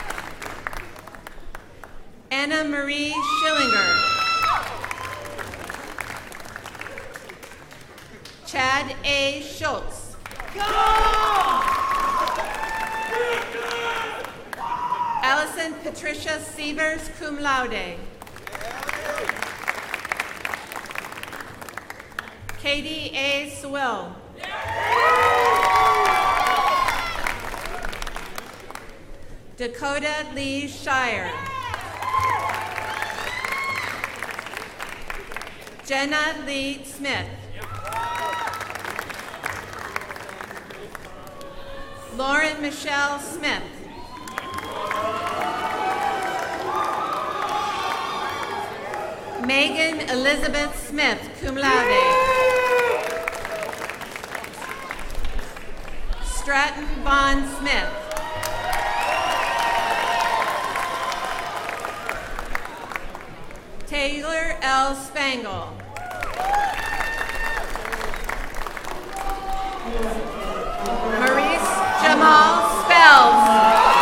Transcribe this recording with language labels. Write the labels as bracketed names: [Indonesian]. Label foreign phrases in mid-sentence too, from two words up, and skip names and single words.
[English] Anna Marie Schillinger. Chad A. Schultz. Allison Patricia Sievers, [Latin] cum laude. [English] Katie A. Sewell. Dakota Lee Shire. Jenna Lee Smith. Lauren Michelle Smith. Megan Elizabeth Smith, [Latin] cum laude. [English] Stratton Vaughn Smith. Taylor L. Spangle. Maurice Jamal Spells.